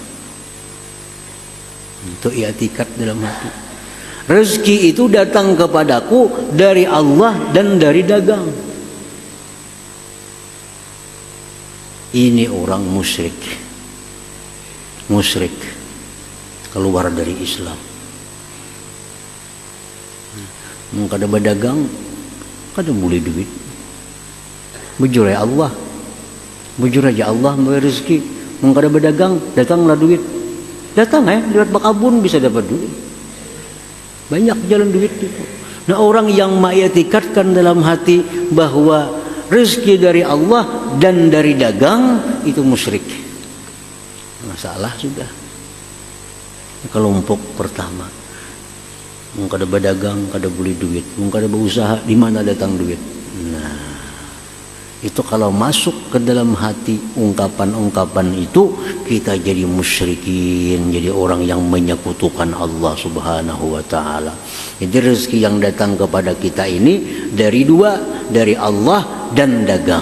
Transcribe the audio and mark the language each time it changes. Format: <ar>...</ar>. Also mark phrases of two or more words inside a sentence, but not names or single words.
<id>Itu i'tikad dalam hati. Rezeki itu datang kepadaku dari Allah dan dari dagang. Ini orang musyrik. Musyrik, keluar dari Islam.</id> <bjn>Kada berdagang, kada boleh duit. Bujur ya Allah, bujur aja Allah memberi rezeki. Kada berdagang, datanglah duit. Datang lewat bakabun bisa dapat duit. Banyak jalan duit itu.</bjn> <id>Nah, orang yang ma'ikatkan dalam hati bahwa rezeki dari Allah dan dari dagang, itu musyrik. Masalah sudah. Kelompok pertama.</id> <bjn>Kada berdagang, kada beli duit. Kada berusaha, di mana datang duit?</bjn> <id>Nah, itu kalau masuk ke dalam hati ungkapan-ungkapan itu, kita jadi musyrikin, jadi orang yang menyekutukan Allah</id> <ar>Subhanahu wa taala.</ar> <id>Jadi rezeki yang datang kepada kita ini dari 2, dari Allah dan dagang.</id>